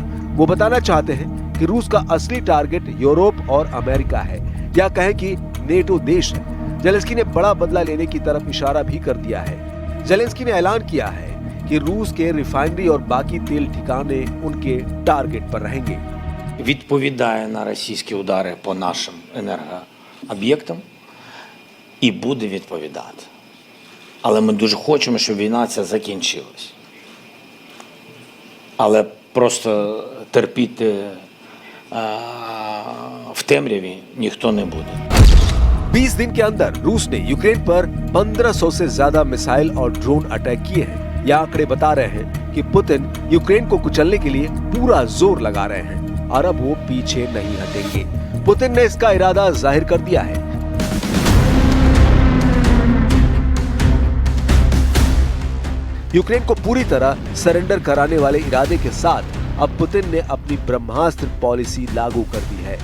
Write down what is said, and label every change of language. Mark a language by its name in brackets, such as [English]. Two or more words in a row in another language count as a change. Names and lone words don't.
[Hindi] वो बताना चाहते हैं कि रूस का असली टारगेट यूरोप और अमेरिका है, या कहें कि नेटो देश है। जेलेंस्की ने बड़ा बदला लेने की तरफ इशारा भी कर दिया है। जेलेंस्की ने ऐलान किया है कि रूस के रिफाइनरी और बाकी तेल ठिकाने उनके टारगेट पर रहेंगे। [Ukrainian] Відповідає на російські удари по нашим енергооб'єктам і буде відповідати. Але ми дуже хочемо, щоб війна ця закінчилась. Але просто терпіти в темряві ніхто не буде. [Hindi] 20 दिन के अंदर रूस ने यूक्रेन पर 1500 से ज्यादा मिसाइल और ड्रोन अटैक किए हैं। ये आंकड़े बता रहे हैं कि पुतिन यूक्रेन को कुचलने के लिए पूरा जोर लगा रहे हैं और अब वो पीछे नहीं हटेंगे। पुतिन ने इसका इरादा जाहिर कर दिया है। यूक्रेन को पूरी तरह सरेंडर कराने वाले इरादे के साथ अब पुतिन ने अपनी ब्रह्मास्त्र पॉलिसी लागू कर दी है।